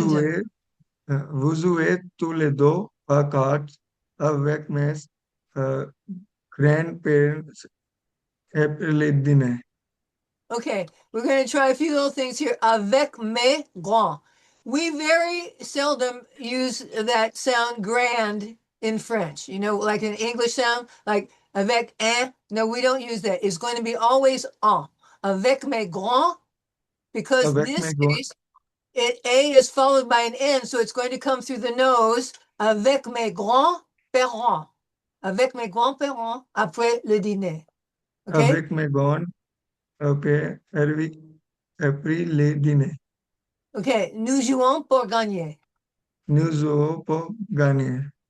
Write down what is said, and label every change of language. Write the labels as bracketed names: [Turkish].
[French] jouez, vous jouez tous les deux à cartes avec mes grandparents après le dîner. [English] Okay, we're going to try a few little things here. [French] Avec mes grands. [English] We very seldom use that sound grand in French, you know, like an English sound, like [French] avec un. [English] No, we don't use that. It's going to be always en. [French] Avec mes grands, because Avec [English] this [French] mes grands, [English] case, A is followed by an N, so it's going to come through the nose. [French] Avec mes grands-parents. Avec mes grands-parents après le dîner. [English] Okay? [French] avec mes grands après le dîner. Okay, nous jouons pour gagner. Nous jouons pour gagner.